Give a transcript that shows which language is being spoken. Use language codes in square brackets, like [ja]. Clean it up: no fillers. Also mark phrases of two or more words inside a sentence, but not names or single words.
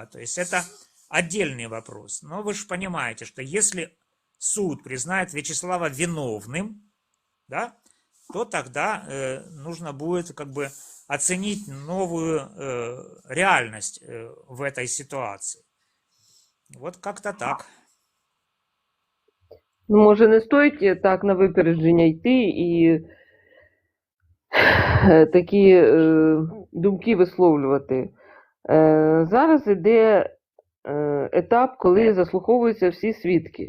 [ru] То есть это отдельный вопрос. Но вы же понимаете, что если суд признает Вячеслава виновным, да, то тогда нужно будет как бы оценить новую реальность в этой ситуации. Вот как-то так. [uk] Ну, може, не стоїть так на випередження йти і такі думки висловлювати. Зараз іде етап, коли заслуховуються всі свідки.